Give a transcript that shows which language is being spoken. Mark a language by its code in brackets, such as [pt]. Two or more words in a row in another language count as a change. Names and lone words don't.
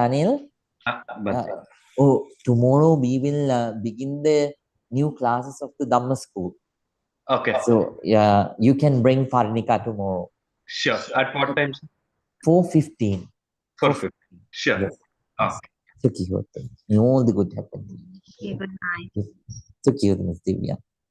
[en] Anil, tomorrow we will begin the new classes of the Dhamma school. Okay. So, yeah, you can bring Parnika tomorrow. Sure. At what time? 4:15. 4:15. Sure. Yes. Okay. [pi] Sukhi hotu. [en] May all the good happen. Okay, good night. [pi] Sukhi hotu, [en] Miss Divya.